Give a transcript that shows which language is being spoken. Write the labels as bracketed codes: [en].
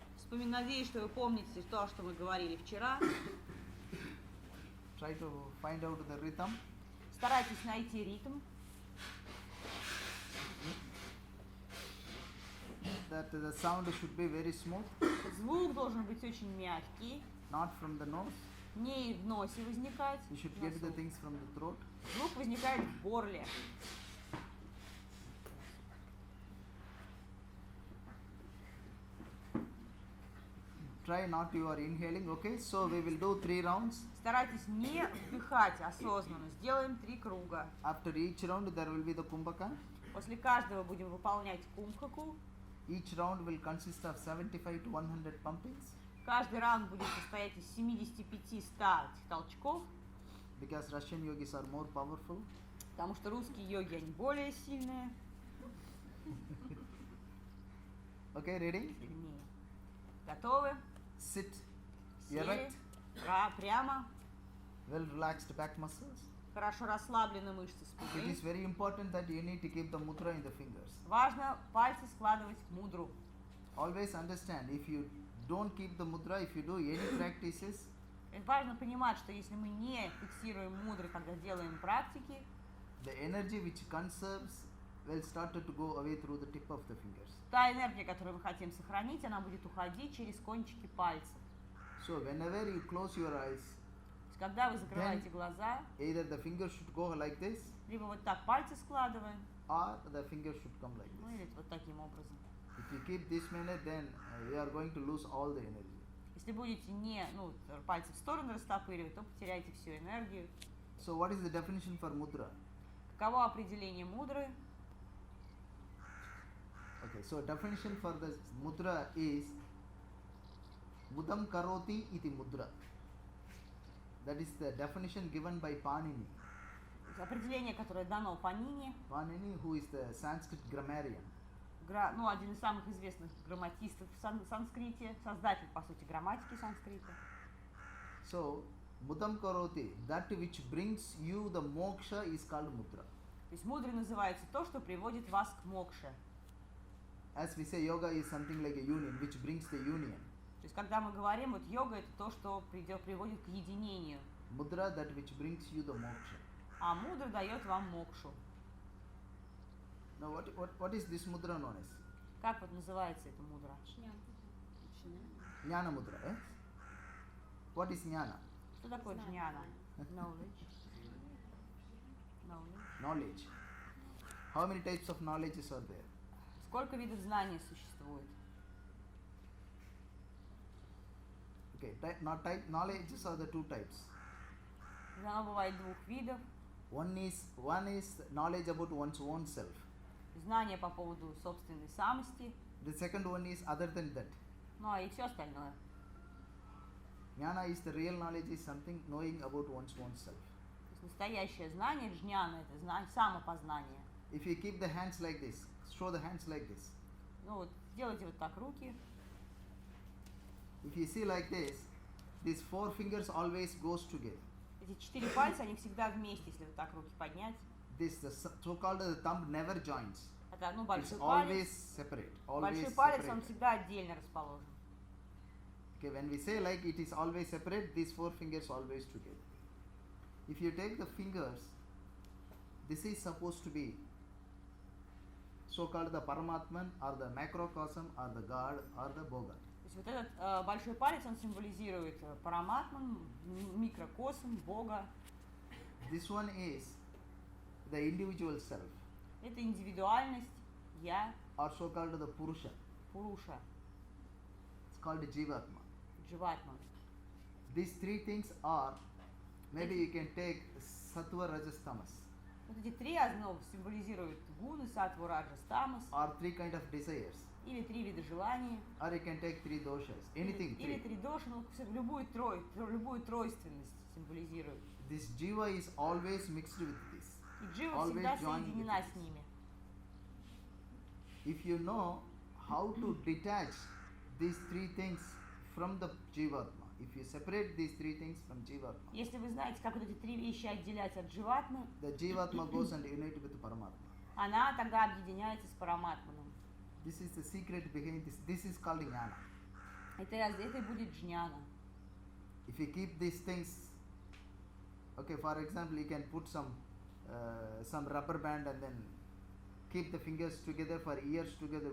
[ru] Надеюсь, что вы помните то, что мы говорили вчера. [en] Try to find out the rhythm. [ru] Старайтесь найти ритм. [en] That the sound should be very smooth, [ru] Звук должен быть очень мягкий, [en] not from the nose. [ru] не в носе возникать. [en] You should get the things from the throat. [ru] Звук возникает в горле. [en] Try not you are inhaling. Okay, so we will do 3 rounds. [ru] Старайтесь не вдыхать осознанно. Сделаем 3 круга. [en] After each round there will be the kumbhaka. [ru] После каждого будем выполнять кумбхаку. [en] Each round will consist of 75 to 100 pumpings. [ru] Каждый раунд будет состоять из 75-100 толчков, [en] Because Russian yogis are more powerful. [ru] потому что русские йоги, они более сильные. [en] Okay, ready? [ru] Сильнее. Готовы? [en] Sit [ru] Сели. [en] erect. [ru] Прямо. [en] Well relaxed back muscles. [ru] Хорошо расслаблены мышцы [en] It is very important that you need to keep the mudra in the fingers. [ru] Важно пальцы складывать в мудру. [en] Always understand, if you don't keep the mudra, if you do any practices, [ru] Важно понимать, что если мы не фиксируем мудры, когда делаем практики, [en] the energy which conserves will start to go away through the tip of the fingers. [ru] та энергия, которую мы хотим сохранить, она будет уходить через кончики пальцев. [en] So whenever you close your eyes, [ru] То есть, когда вы закрываете глаза, [en] either the finger should go like this [ru] либо вот так пальцы складываем, [en] or the finger should come like ну this. [ru] или вот таким образом. [en] If you keep this manner, then you are going to lose all the energy. [ru] Если будете не, пальцы в сторону растопыривать, то потеряете всю энергию. [en] So what is the definition for mudra? [ru] Каково определение мудры? [en] Okay, so definition for the mudra is [sa] mudam karoti iti mudra. [en] That is the definition given by Panini. [ru] Определение, которое дано Панини, [en] Panini, who is the Sanskrit grammarian. [ru] один из самых известных грамматистов в санскрите, создатель, по сути, грамматики санскрита. [en] So, [sa] mudam karoti, [en] that which brings you the moksha is called mudra. [ru] То есть мудрой называется то, что приводит вас к мокше. [en] As we say, yoga is something like a union, which brings the union. [ru] То есть когда мы говорим, вот йога это то, что приводит к единению, [en] Mudra, that which brings you the moksha. [ru] а мудра дает вам мокшу. [en] Now, what is this mudra known as? [ru] Как вот называется эта мудра? [en] Jnana mudra, eh? What is jnana? [ru] Что такое джняна? [en] Knowledge. Knowledge. How many types of knowledges are there? [ru] Сколько видов знаний существует? [en] Okay, knowledges are the 2 types. [ru] Оно бывает 2 видов. [en] One is knowledge about one's own self. [ru] Знания по поводу собственной самости, [en] The second one is other than that. [ru] и все остальное. [en] Jnana is the real knowledge is something knowing about one's own self. [ru] То есть настоящее знание, джняна, это самопознание. [en] If you keep the hands like this, show the hands like this. [ru] Сделайте вот так руки. [en] If you see like this, these 4 fingers always goes together. [ru] Эти 4 пальца, они всегда вместе, если вот так руки поднять. [en] This the so-called thumb never joins. [ru] Это, [en] It's [ru] большой [en] always [ru] палец. [en] separate. [ru] Большой [en] Always [ru] палец, он [en] separate. [ru] всегда отдельно расположен. [en] Okay, when we say like it is always separate, these 4 fingers always together. If you take the fingers, this is supposed to be so-called the Paramatman or the macrocosm or the God or the Bhogat. [ru] То есть вот этот большой палец, он символизирует параматман, микрокосм, Бога. [en] This one is the individual self [ru] Это индивидуальность, я, [en] or so-called the Purusha. [ru] Пуруша, [en] It's called Jivatma. [ru] Дживатман. [en] These 3 things are, maybe you can take Sattva, Rajas, Tamas, [ru] Вот эти 3 основы символизируют гуны, саттву, раджас, тамас, [en] or 3 kind of desires, [ru] или 3 вида желаний, [en] or you can take 3 doshas, anything. [ru] или 3 доши, любую тройственность символизирует. [en] This jiva is always mixed with this. [ru] И джива [en] Always [ru] всегда [en] joined [ru] соединена [en] with [ru] с ними. [en] If you know how to detach these 3 things from the jivatma, if you separate these 3 things from jivatma, [ru] Если вы знаете, как вот эти 3 вещи отделять от дживатмы, [en] the jivatma goes and unite with Paramatma. [ru] она тогда объединяется с параматманом. [en] This is the secret behind this. This is called jnana. [ru] Это и будет джняна. [en] If you keep these things, okay, for example, you can put some rubber band and then keep the fingers together for years together.